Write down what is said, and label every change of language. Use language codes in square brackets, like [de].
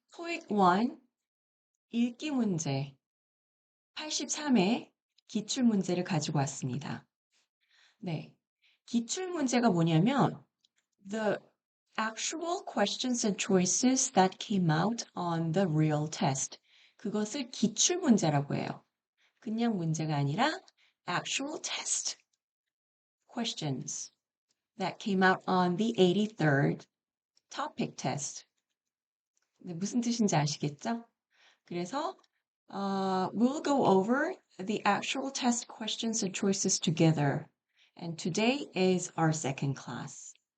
[ko] 토익 1 읽기 문제 83회 기출 문제를 가지고 왔습니다. 네. 기출 문제가 뭐냐면 [en] the actual questions and choices that came out on the real test. [ko] 그것을 기출 문제라고 해요. 그냥 문제가 아니라 [en] actual test questions that came out on the 83rd topic test. [ko] 네, 무슨 뜻인지 아시겠죠? [en] 그래서 we'll go over the actual test questions and choices together. And today is our second class.